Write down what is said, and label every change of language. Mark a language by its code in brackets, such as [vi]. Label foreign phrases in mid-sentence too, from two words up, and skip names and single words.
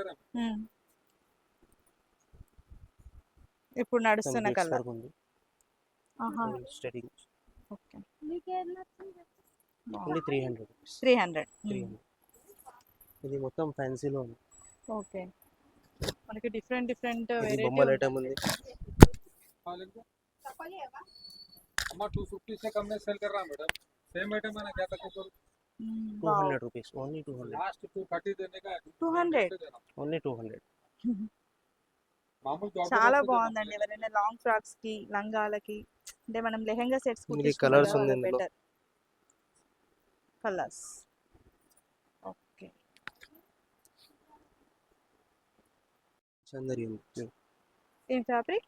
[te] ఇప్పుడు నడుస్తున్న కలర్. స్టడీ. ఓకే. [en] only 300 rupees. 300. [te] ఇది మొత్తం ఫ్యాన్సీలో ఉంది. ఓకే. మనకి డిఫరెంట్ ఇది వెరైటీ బొమ్మల ఐటమ్ ఉంది. [hi] अम्मा 250 से कम में सेल कर रहा मैडम. [en] same item [hi] है ना, क्या तक ऊपर [en] 200 rupees. only 200. [hi] लास्ट 230 देने का है. 200. [en] only 200. मामूल जॉब [te] చాలా బాగుందండి. ఎవరైనా [en] long frocks [te] కి లంగాలకి అంటే మనం లెహంగా సెట్స్ ఇది కలర్స్ ఉంది ఇందులో. [en] better colours. okay. [te] చందరి ఉంది. ఏం ఫ్యాబ్రిక్?